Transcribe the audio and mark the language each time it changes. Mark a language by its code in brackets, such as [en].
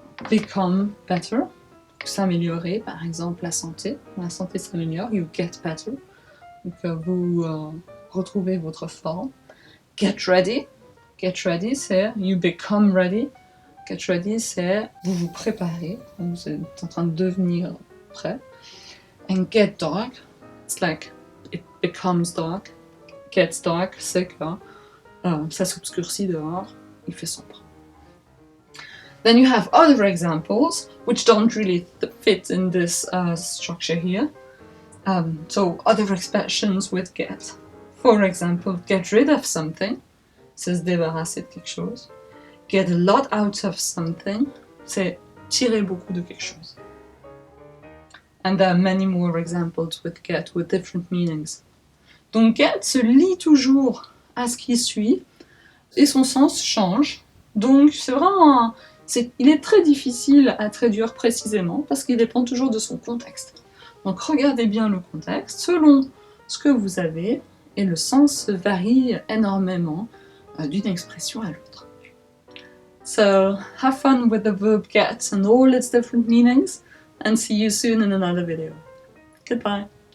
[en] Become better, [fr] s'améliorer, par exemple la santé. La santé s'améliore, [en] you get better. [fr] Donc vous retrouvez votre forme. [en] Get ready, c'est you become ready. Get ready, [fr] c'est vous vous préparez, vous êtes en train de devenir prêt. [en] And get dark, it's like it becomes dark. Gets dark, [fr] c'est que ça s'obscurcit dehors, il fait sombre. [en] Then you have other examples which don't really fit in this structure here. So other expressions with get. For example, get rid of something, [fr] c'est se débarrasser de quelque chose. [en] Get a lot out of something, [fr] c'est tirer beaucoup de quelque chose. [en] And there are many more examples with get with different meanings. [fr] Donc get se lie toujours à ce qui suit et son sens change. Donc c'est vraiment il est très difficile à traduire précisément parce qu'il dépend toujours de son contexte. Donc regardez bien le contexte selon ce que vous avez et le sens varie énormément d'une expression à l'autre. [en] So have fun with the verb get and all its different meanings and see you soon in another video. Goodbye.